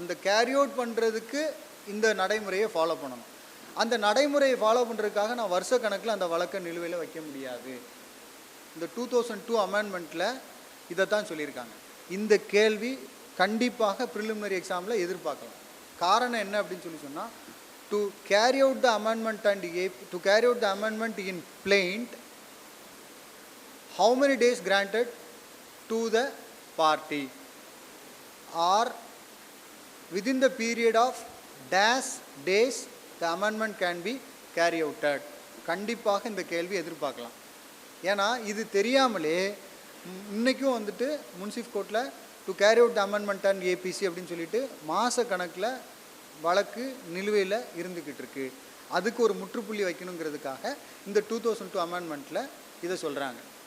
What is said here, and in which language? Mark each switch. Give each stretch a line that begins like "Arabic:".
Tamil: அந்த carry out பண்ணுறதுக்கு இந்த நடைமுறையை ஃபாலோ பண்ணணும். அந்த நடைமுறையை ஃபாலோ பண்ணுறதுக்காக நான் வருஷ கணக்கில் அந்த வழக்கை நிலுவையில் வைக்க முடியாது. இந்த 2002 அமெண்ட்மெண்ட்டில் இதை தான் சொல்லியிருக்காங்க. இந்த கேள்வி கண்டிப்பாக ப்ரிலிமினரி எக்ஸாமில் எதிர்பார்க்கலாம். காரணம் என்ன அப்படின்னு சொன்னால்,
English: To carry out the amendment and to carry out the amendment in plaint, how many days granted to the party, or within the period of dash days the amendment can be carry outed.
Tamil: கண்டிப்பாக இந்த கேள்வி எதிர்பார்க்கலாம். ஏன்னா இது தெரியாமலே இன்றைக்கும் வந்துட்டு முன்சிஃப் கோர்ட்டில்
English: to carry out the amendment and ABC
Tamil: அப்படின்னு சொல்லிட்டு மாத கணக்கில் வழக்கு நிலுவையில் இருந்துக்கிட்டு இருக்கு. அதுக்கு ஒரு முற்றுப்புள்ளி வைக்கணுங்கிறதுக்காக இந்த 2002 அமெண்ட்மெண்ட்டில் இதை சொல்கிறாங்க.